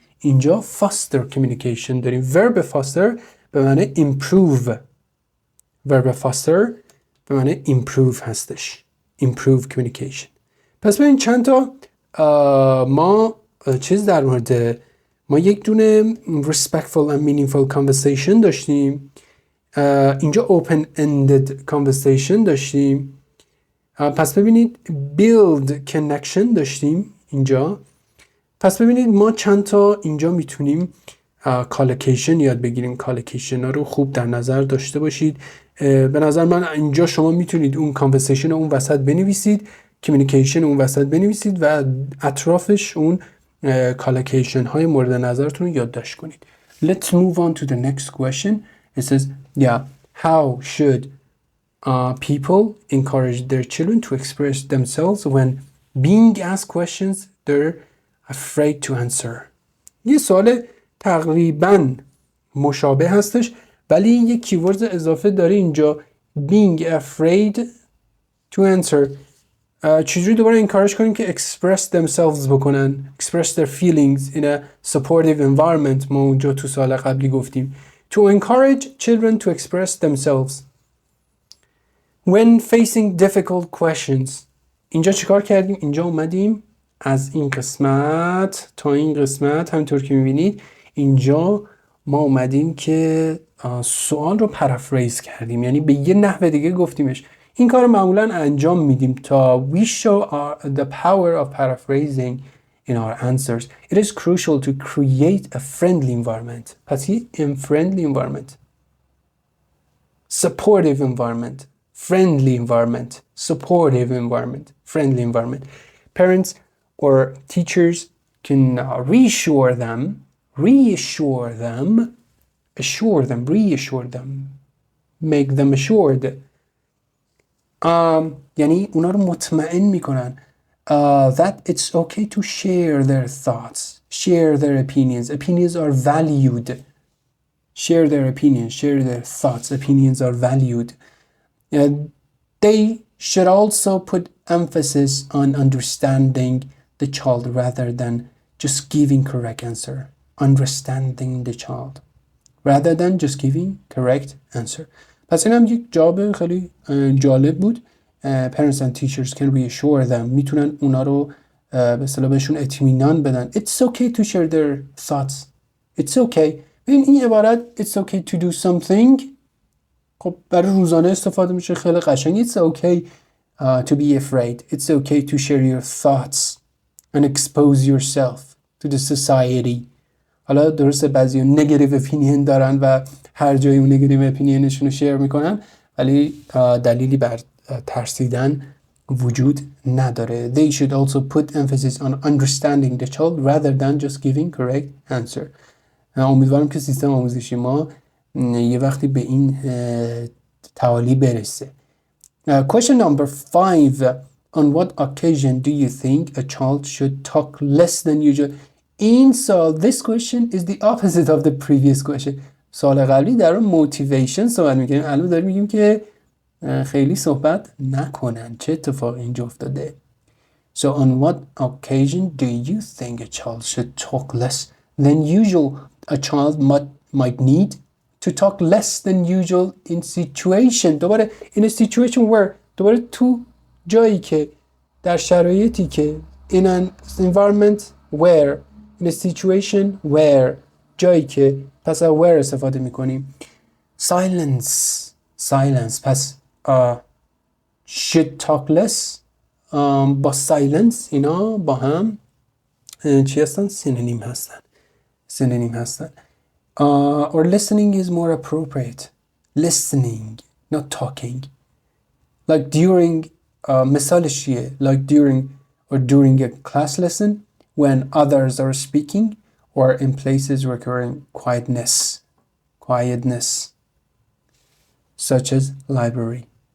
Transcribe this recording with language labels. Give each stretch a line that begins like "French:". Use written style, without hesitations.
Persian: اینجا foster communication داریم. verb foster به معنی improve. verb foster به معنی improve هستش.
English: improve communication.
Persian: پس ببین چند تا ما چیز در مورد ما یک دونه
English: respectful and meaningful conversation
Persian: داشتیم. اینجا
English: open-ended conversation
Persian: داشتیم. پس ببینید
English: build connection
Persian: داشتیم اینجا. پس ببینید ما چند تا اینجا میتونیم collocation یاد بگیریم. collocation ها رو خوب در نظر داشته باشید. به نظر من اینجا شما میتونید اون conversation اون وسط بنویسید، communication اون وسط بنویسید و اطرافش اون کالکیشن های مورد نظرتون رو یادداشت کنید.
English: Let's move on to the next question. It says, yeah, how should people encourage their children to express themselves when being asked questions they're afraid to answer.
Persian: یه سوال تقریباً مشابه هستش ولی یه کیورد اضافه داره اینجا
English: being afraid to answer.
Persian: چجوری دوباره
English: encourage
Persian: کنیم که
English: express themselves
Persian: بکنن
English: express their feelings in a supportive environment.
Persian: ما اونجا تو سال قبلی گفتیم
English: to encourage children to express themselves when facing difficult questions.
Persian: اینجا چیکار کردیم؟ اینجا اومدیم از این قسمت تا این قسمت همینطور که میبینید اینجا ما اومدیم که سوال رو پرافریز کردیم، یعنی به یه نحو دیگه گفتیمش. این کار رو معمولا انجام میدیم تا
English: we show the power of paraphrasing in our answers. It is crucial to create a friendly environment.
Persian: پس یه
English: friendly environment, supportive environment, friendly environment, supportive environment, friendly environment. Parents or teachers can reassure them, make them assured.
Persian: یعنی اونا رو مطمئن میکنن
English: that it's okay to share their thoughts, share their opinions. Opinions are valued. Share their opinions, share their thoughts. Opinions are valued. They should also put emphasis on understanding the child rather than just giving correct answer. Understanding the child rather than just giving correct answer.
Persian: پس این هم یک جواب خیلی جالب بود.
English: Parents and teachers can reassure them.
Persian: میتونن اونا رو به اصطلاح بهشون اطمینان بدن.
English: It's okay to share their thoughts. It's okay.
Persian: این عبارت
English: It's okay to do something
Persian: خب برای روزانه استفاده میشه، خیلی قشنگ.
English: It's okay to be afraid. It's okay to share your thoughts and expose yourself to the society.
Persian: حالا درسته بعضی نگاتیو اپینین دارن و هر جایی اون نگاتیو اپینینشون رو شیر میکنن ولی دلیلی بر ترسیدن وجود نداره.
English: They should also put emphasis on understanding the child rather than just giving correct answer.
Persian: امیدوارم که سیستم آموزشی ما یه وقتی به این تعالی برسه.
English: Question number 5. On what occasion do you think a child should talk less than usual?
Persian: این سال
English: this question is the opposite of the previous question.
Persian: سال قبلی در motivation صحبت میکنیم، الان داریم میگیم که خیلی صحبت نکنن. چه اتفاقی اینجا افتاده؟
English: So on what occasion do you think a child should talk less than usual? A child might need to talk less than usual in situation.
Persian: دوباره
English: in a situation where
Persian: دوباره تو جایی که در شرایطی که
English: in an environment where in a situation where
Persian: جایی که پس where استفاده میکنیم. silence پس
English: should talk less
Persian: با silence اینا با هم چی هستن؟ سینونیم هستن.
English: Or listening is more appropriate. Listening, not talking. Like during
Persian: مثالش چیه؟
English: Like during a class lesson when others are speaking or in places requiring quietness such as library.